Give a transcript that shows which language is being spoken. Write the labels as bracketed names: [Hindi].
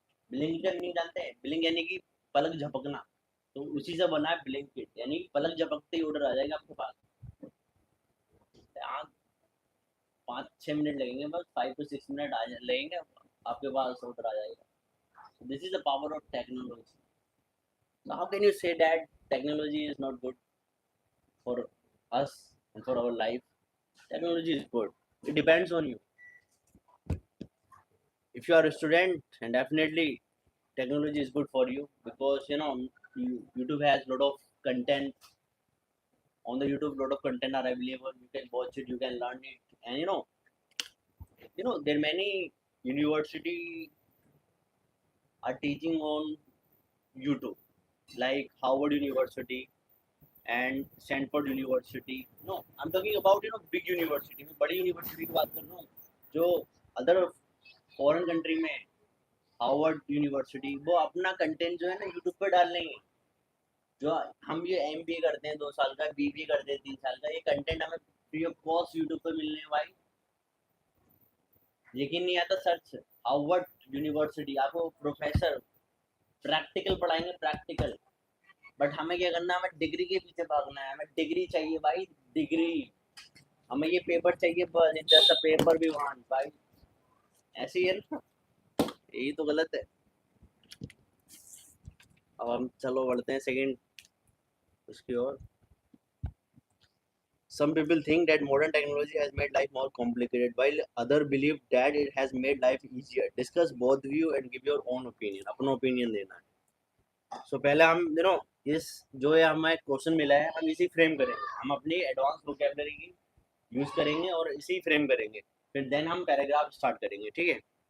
[Hindi] Blinkit नहीं जानते हैं? ब्लिंक यानी कि पलक झपकना, तो उसी से बना है ब्लिंकिट, यानी पलक झपकते ही ऑर्डर आ जाएगा आपके पास। यहाँ 5-6 मिनट लगेंगे, बस 5 to 6 मिनट आ लगेंगे, आपके पास उतर आ जाएगा। [English] This is the power of technology. So how can you say that technology is not good for us and for our life? Technology is good. It depends on you. If you are a student, and definitely technology is good for you, because YouTube has a lot of content. On the YouTube, lot of content are available. You can watch it, you can learn it, and there are many university are teaching on YouTube, like Harvard University and Stanford University. No, I'm talking about big university. [Hindi] मैं बड़ी university की बात कर रहा हूँ, जो [English] other foreign country [Hindi] में Harvard university वो अपना कंटेंट जो है ना यूट्यूब पे डाल लेंगे। जो हम ये MBA करते हैं 2 साल का, BBA करते हैं 3 साल का, ये कंटेंट हमें फ्री ऑफ कॉस्ट यूट्यूब पे मिलने भाई। यकीन नहीं आता, सर्च हार्वर्ड यूनिवर्सिटी, आपको प्रोफेसर प्रैक्टिकल पढ़ाएंगे, प्रैक्टिकल। बट हमें क्या करना है, हमें डिग्री के पीछे भागना है, हमें डिग्री चाहिए भाई, डिग्री। हमें ये पेपर चाहिए बस, जैसा पेपर भी वहां भाई, ऐसे ही है ना। यही तो गलत है। अब हम चलो बढ़ते हैं सेकंड उसकी ओर। [English] Some people think that modern technology has made life more complicated, while others believe that it has made life easier. Discuss both view and give your own opinion. [Hindi] अपना opinion देना है। So पहले हम इस जो ये हमें क्वेश्चन मिला है, हम इसी फ्रेम करेंगे। हम अपनी एडवांस वोकेबलरी की यूज करेंगे और इसी फ्रेम करेंगे, फिर देन हम पैराग्राफ स्टार्ट करेंगे, ठीक है।